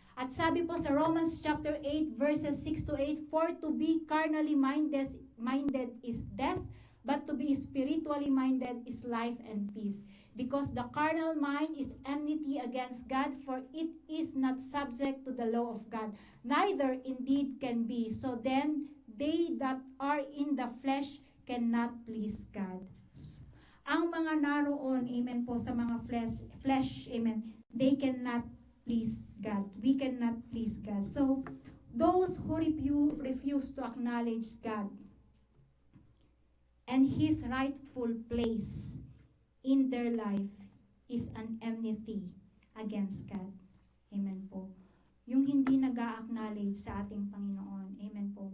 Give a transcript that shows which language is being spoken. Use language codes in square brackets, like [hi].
[tl] At sabi po sa [en] Romans chapter 8 verses 6 to 8, for to be carnally minded is death, but to be spiritually minded is life and peace. Because the carnal mind is enmity against God, for it is not subject to the law of God, neither indeed can be. So then, they that are in the flesh cannot please God. [tl] Ang mga naroon, amen po, sa mga flesh, amen, [en] they cannot please God. We cannot please God. So, those who refuse to acknowledge God and His rightful place in their life is an enmity against God. Amen po. [tl] Yung hindi nag-a-acknowledge sa ating Panginoon. Amen po.